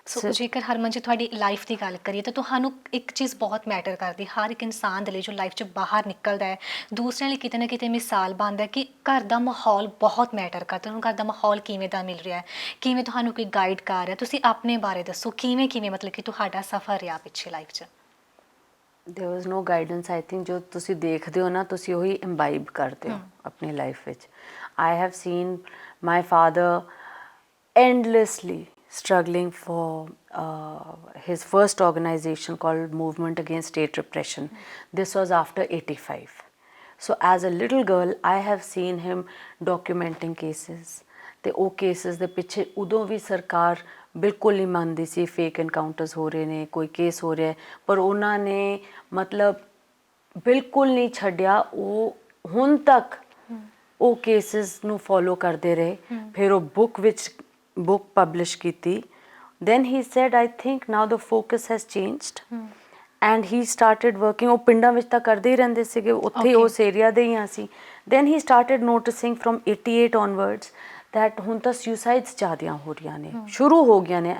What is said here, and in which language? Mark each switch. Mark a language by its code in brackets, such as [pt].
[pa] ਸੋ ਜੇਕਰ ਹਰਮਨ ਜੀ ਤੁਹਾਡੀ ਲਾਈਫ ਦੀ ਗੱਲ ਕਰੀਏ ਤਾਂ ਤੁਹਾਨੂੰ ਇੱਕ ਚੀਜ਼ ਬਹੁਤ ਮੈਟਰ ਕਰਦੀ, ਹਰ ਇੱਕ ਇਨਸਾਨ ਦੇ ਲਈ ਜੋ ਲਾਈਫ 'ਚ ਬਾਹਰ ਨਿਕਲਦਾ ਹੈ, ਦੂਸਰਿਆਂ ਲਈ ਕਿਤੇ ਨਾ ਕਿਤੇ ਮਿਸਾਲ ਬਣਦਾ ਹੈ ਕਿ ਘਰ ਦਾ ਮਾਹੌਲ ਬਹੁਤ ਮੈਟਰ ਕਰਦਾ। ਤੁਹਾਨੂੰ ਘਰ ਦਾ ਮਾਹੌਲ ਕਿਵੇਂ ਦਾ ਮਿਲ ਰਿਹਾ ਹੈ, ਕਿਵੇਂ ਤੁਹਾਨੂੰ ਕੋਈ ਗਾਈਡ ਕਰ ਰਿਹਾ। ਤੁਸੀਂ ਆਪਣੇ ਬਾਰੇ ਦੱਸੋ, ਕਿਵੇਂ ਕਿਵੇਂ ਮਤਲਬ ਕਿ ਤੁਹਾਡਾ ਸਫ਼ਰ ਰਿਹਾ ਪਿੱਛੇ ਲਾਈਫ 'ਚ? [en] There was no guidance. I think [pa] जो ਤੁਸੀਂ ਦੇਖਦੇ ਹੋ ਨਾ, ਤੁਸੀਂ ਉਹੀ ਇੰਬਾਈਬ ਕਰਦੇ ਹੋ ਆਪਣੀ ਲਾਈਫ ਵਿੱਚ। [en] I have seen my father endlessly struggling for his first organization called Movement Against State Repression. This was after 85. So as a little girl, I have seen him documenting cases. [pa] ਤੇ ਉਹ cases ਦੇ ਪਿੱਛੇ ਉਦੋਂ ਵੀ ਸਰਕਾਰ ਬਿਲਕੁਲ ਨਹੀਂ ਮੰਨਦੀ ਸੀ, fake encounters ਹੋ ਰਹੇ ਨੇ, ਕੋਈ ਕੇਸ ਹੋ ਰਿਹਾ, ਪਰ ਉਹਨਾਂ ਨੇ ਮਤਲਬ ਬਿਲਕੁਲ ਨਹੀਂ ਛੱਡਿਆ। ਉਹ ਹੁਣ ਤੱਕ ਉਹ ਕੇਸਿਸ ਨੂੰ ਫੋਲੋ ਕਰਦੇ ਰਹੇ। ਫਿਰ ਉਹ ਬੁੱਕ ਪਬਲਿਸ਼ ਕੀਤੀ। [en] then he said, I think now the focus has changed and he started working। [pa] ਉਹ ਪਿੰਡਾਂ ਵਿੱਚ ਤਾਂ ਕਰਦੇ ਹੀ ਰਹਿੰਦੇ ਸੀਗੇ, ਉੱਥੇ ਉਸ ਏਰੀਆ ਦੇ ਹੀ ਹਾਂ ਅਸੀਂ। [en] then he started noticing from 88 onwards that [pa] ਹੁਣ ਤਾਂ suicides ਜ਼ਿਆਦੀਆਂ ਹੋ ਰਹੀਆਂ ਨੇ, ਸ਼ੁਰੂ ਹੋ ਗਈਆਂ ਨੇ।